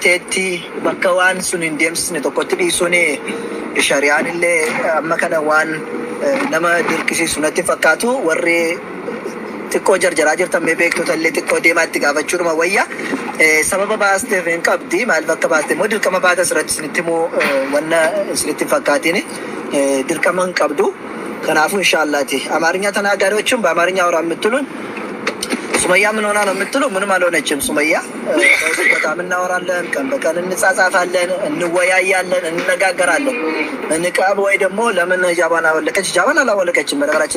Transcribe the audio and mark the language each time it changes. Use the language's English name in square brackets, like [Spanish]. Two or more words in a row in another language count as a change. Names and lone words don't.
[Oromo] ta'etti bakka waan sun hin deemsisne tokkotti dhiisuun shari'aan illee amma kana waan nama dirqisiisu natti fakkaatu warri xiqqoo jarjaraa jirtan mee beektota illee xiqqoo deemaa itti gaafachuudhuma wayya sababa baasteef hin qabdi maaliif akka baaste immoo dirqama baata asirratti isinitti immoo wanna isinitti fakkaatiin dirqama hin qabdu kanaafuu inshaallaati [Amharic] አማርኛ ተናጋሪዎችም በአማርኛ አውራ የምትሉን ሱመያ ምን ሆና ነው የምትሉ ምንም አልሆነችም ሱመያ በጣም እናወራለን ቀን በቀን እንጻጻፋለን እንወያያለን እንነጋገራለን ንቃብ ወይ ደግሞ ለምን ጃባና ወለቀች ጃባና አላወለቀችም በነገራችን